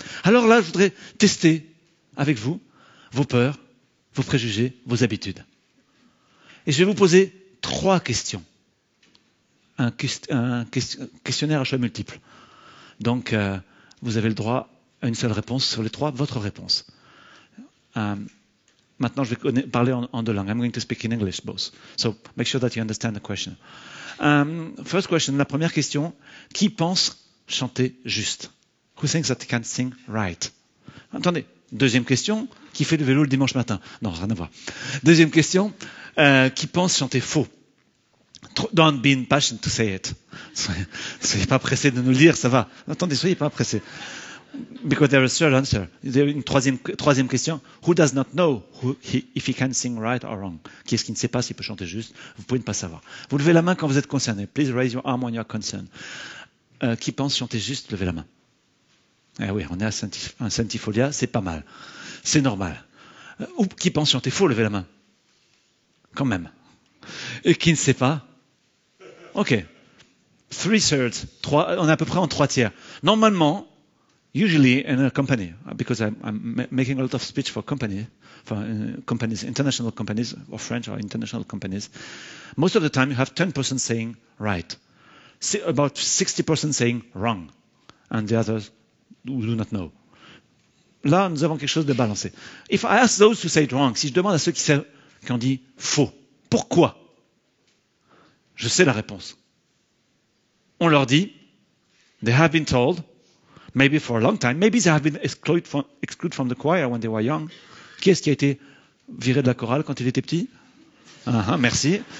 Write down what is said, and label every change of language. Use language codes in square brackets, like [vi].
[fr] Alors là, je voudrais tester avec vous vos peurs, vos préjugés, vos habitudes. Et je vais vous poser 3 questions. Un questionnaire à choix multiples. Donc, vous avez le droit à une seule réponse sur les 3, votre réponse. Maintenant, je vais parler en 2 langues. [en] I'm going to speak in English both. So, make sure that you understand the question. First question, [fr] la première question. Qui pense chanter juste? [en] Who thinks that they can sing right? [fr] Attendez, Deuxième question, qui fait le vélo le dimanche matin? Non, rien à voir. Deuxième question, qui pense chanter faux? [en] Don't be impatient to say it. [fr] Soyez pas pressé de nous le dire, ça va. Attendez, soyez pas pressé. [en] Because there is a third answer. [fr] Une troisième question. [en] Who does not know if he can sing right or wrong? [fr] Qui est-ce qui ne sait pas s'il peut chanter juste? Vous pouvez ne pas savoir. Vous levez la main quand vous êtes concerné. [en] Please raise your arm when you are concerned. [fr] Qui pense chanter juste? Levez la main. Eh oui, on est à Centifolia, c'est pas mal. C'est normal. Ou qui pense chanter faux? Levez la main. Quand même. Et qui ne sait pas? OK. 3/3. On est à peu près en 3/3. Normalement, [en] usually in a company, because I'm making a lot of speech for companies, international companies, or French or international companies, most of the time you have 10% saying right, about 60% saying wrong, and the others do not know. [fr] Là, nous avons quelque chose de balancé. [en] If I ask those who say it wrong, [fr] si je demande à ceux qui ont dit faux, pourquoi? Je sais la réponse. On leur dit, [en] they have been told, maybe for a long time, maybe they have been excluded from the choir when they were young. [fr] Qui est-ce qui a été viré de la chorale quand il était petit? Merci.